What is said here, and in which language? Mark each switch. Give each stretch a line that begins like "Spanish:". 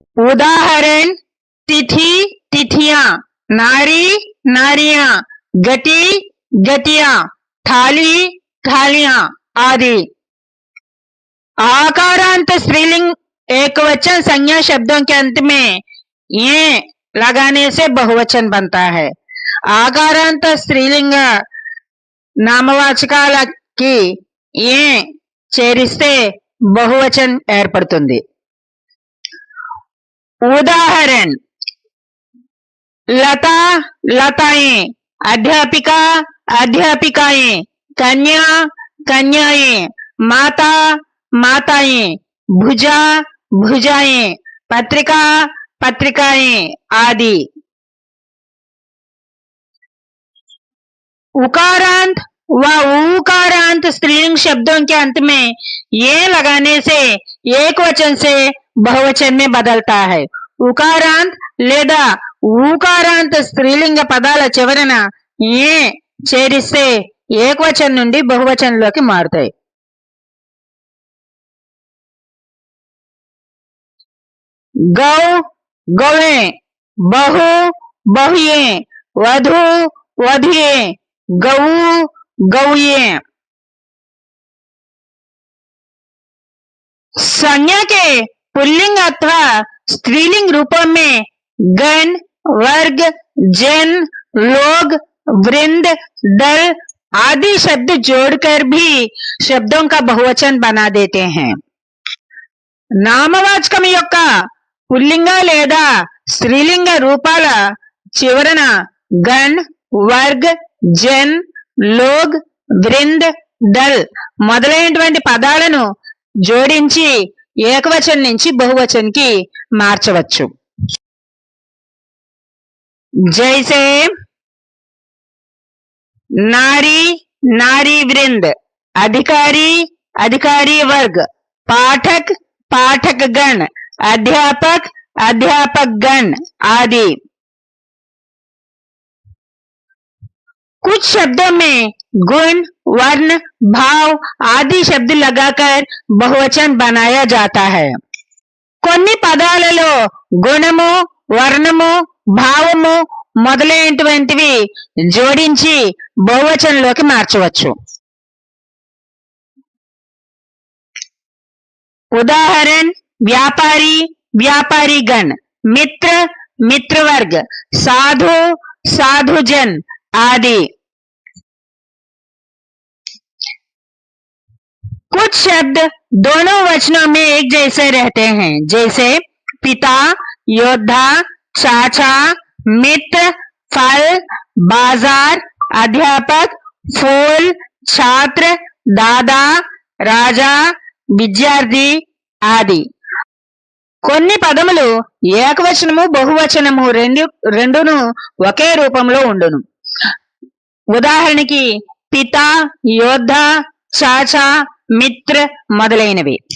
Hindi: उदाहरण: तिथि, तिथियां, नारी, नारियां, गति, गतियां, थाली, थालियां आदि। आकारांत स्त्रीलिंग एकवचन संज्ञा शब्दों के अंत में ये लगाने से बहुवचन बनता है। आकारांत स्त्रीलिंग
Telugu: నామవాచకాలకి ఏ చేరిస్తే बहुवचन ఏర్పడుతుంది।
Hindi: उदाहरण: लता, लताएं, अध्यापिका, अध्यापिकाएं, कन्या, कन्याएं, माता, माताएं, भुजा, भुजाएं, पत्रिका, पत्रिकाएं आदि। उकारांत व ऊकारांत स्त्रीलिंग शब्दों के अंत में ये लगाने से एक वचन से बहुवचन में बदलता है।
Telugu: उकारांत లేదా ఊకారాంత స్త్రీలింగ పదాల చివరన ఏ చేరిస్తే ఏకవచనం నుండి బహువచనంలోకి మారుతాయి।
Hindi: गौ, गौएं, बहु, बहुएं, वधु, वधुएं, गऊ, गौएं। संज्ञा के पुल्लिंग अथवा स्त्रीलिंग रूपों में गण, वर्ग, जन, लोग, वृंद, दल आदि शब्द जोड़कर भी शब्दों का बहुवचन बना देते हैं।
Telugu: నామవాచకం యొక్క పుల్లింగ లేదా స్త్రీలింగ రూపాల చివరన గణ్, వర్గ్, జన్, లోగ్, వృంద్, దల్ మొదలైనటువంటి పదాలను జోడించి ఏకవచనం నుంచి బహువచనంకి మార్చవచ్చు।
Hindi: जैसे नारी, नारी वृंद, अधिकारी, अधिकारी वर्ग, पाठक, पाठक गण, अध्यापक, अध्यापक गण आदि। कुछ शब्दों में गुण, वर्ण, भाव आदि शब्द लगाकर बहुवचन बनाया जाता है।
Telugu: కొన్ని పదాలలో గుణము, వర్ణము, భావము మొదలైనటువంటివి జోడించి బహువచనంలోకి మార్చవచ్చు।
Hindi: उदाहरण व्यापारी, व्यापारी गण, मित्र, मित्र वर्ग, साधु, साधुजन आदि। कुछ शब्द दोनों वचनों में एक जैसे रहते हैं, जैसे पिता, योद्धा, चाचा, मित्र, फल, बाजार, अध्यापक, फूल, छात्र, दादा, राजा,
Telugu: విద్యార్థి ఆది। కొన్ని పదములు ఏకవచనము, బహువచనము రెండును ఒకే రూపంలో ఉండును। ఉదాహరణకి పిత, యోద్ధ, చాచా, మిత్ర మొదలైనవి।